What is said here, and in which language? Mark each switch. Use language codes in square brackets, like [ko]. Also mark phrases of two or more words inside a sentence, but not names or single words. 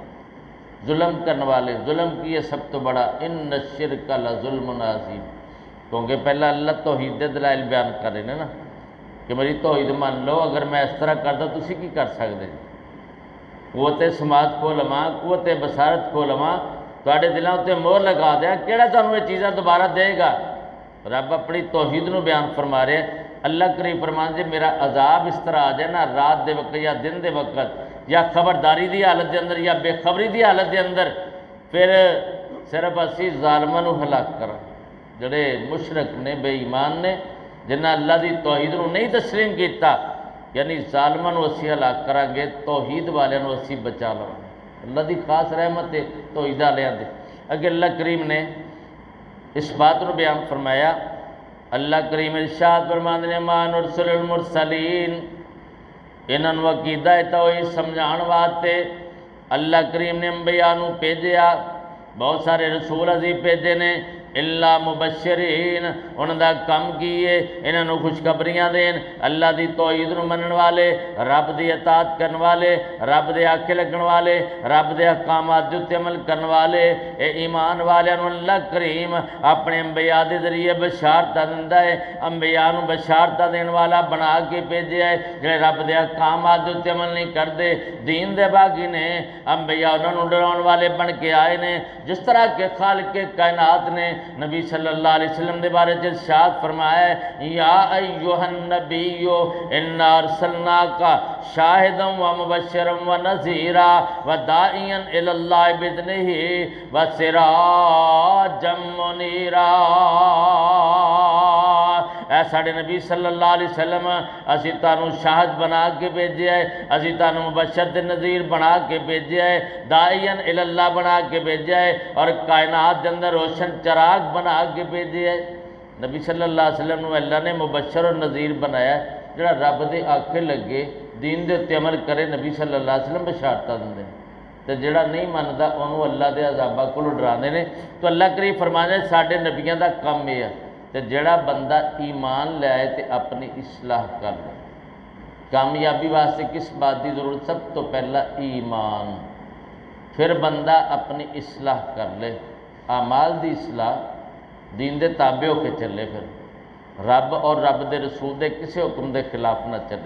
[pa] ظلم کرنے والے، ظلم کی یہ سب تو بڑا [ar] ان الشرک لظلم عظیم، [pa] کیونکہ پہلا اللہ توحید دے دلائل بیان کر رہے ہیں نا، کہ میری توحید مان لو، اگر میں اس طرح کرتا تسی کی کر سکتے جی؟ قوت سماعت کو لما، قوت بصارت کو لما تواڈے دلاں تے مہر لگا دیا، کیڑا تانوں یہ چیزاں دوبارہ دے گا؟ رب اپنی توحید نو بیان فرما رہے ہیں۔ اللہ کریم فرمان جی میرا عذاب اس طرح آ جائے نا رات دے وقت یا دن دے وقت، یا خبرداری دی حالت دے اندر یا بے خبری دی حالت دے اندر، پھر صرف اسی ظالماں نو ہلاک کراں جڑے مشرک نے، بے ایمان نے، جنہاں اللہ دی توحید نو نہیں تسلیم کیتا، یعنی ظالماں نو اسی ہلاک کران گے، توحید والیاں نو اسی بچا لواں گے۔ اللہ دی خاص رحمت ہے توحید والیاں دے۔ اگے اللہ کریم نے اس بات نو بیان فرمایا، اللہ کریم ارشاد فرماندے نے [ar] ما نرسل المرسلین، [pa] انہاں نو عقیدہ توحید سمجھان واسطے اللہ کریم نے انبیاء نو بھیجیا، بہت سارے رسول عزیز بھیجے نے، [ar] الا مبشرین، [pa] انہاں دا کم کیے انہاں نو خوشخبریاں دین، اللہ دی توحید نو منن والے، رب دی اطاعت کرن والے، رب دے آکھے لگن والے، رب دے احکامات دے تے عمل کرن والے، اے ایمان والیاں نو اللہ کریم اپنے انبیاء دے ذریعے بشارتاں دیندا ہے، انبیاء نو بشارتاں دین والا بنا کے بھیجیا ہے، جڑے رب دے احکامات دے تے عمل نہیں کردے، دین دے باغی نے، انبیاء انہاں نو ڈراؤن والے بن کے آئے نے، جس طرح کہ خالق کائنات نے نبی صلی اللہ علیہ وسلم دے بارے ارشاد فرمایا ہے، [ar] یا ایھا النبی انا ارسلناک شاہدا ومبشرا ونذیرا وداعیا الی اللہ باذنہ وسراجا منیرا۔ [pa] اے ساڈے نبی صلی اللہ علیہ وسلم، اسی تانوں شاہد بنا کے بھیجیا ہے، اسی تانوں مبشر تے نذیر بنا کے بھیجیا ہے، [ar] داعیا الی اللہ [pa] بنا کے بھیجیا ہے، اور کائنات دے اندر روشن چراغ بنا کے بھیجیا ہے۔ نبی صلی اللہ علیہ وسلم نو اللہ نے مبشر اور نذیر بنایا ہے، جڑا رب دے آکھے لگے دین دے تے عمل کرے، نبی صلی اللہ علیہ وسلم بشارتاں دیندے نے، تے جڑا نہیں مندا انہوں اللہ دے عذاباں کولوں ڈراندے نے۔ تو اللہ کریم فرماندے نے ساڈے نبیاں دا کم یہ ہے، تے جڑا بندہ ایمان لے آئے تے اپنی اصلاح کر لے۔ کامیابی واسطے کس بات دی ضرورت؟ سب تو پہلا ایمان، پھر بندہ اپنی اصلاح کر لے، اعمال دی اصلاح، دین دے تابع ہو کے چلے، پھر رب اور رب دے رسول دے کسی حکم دے خلاف نہ چلے۔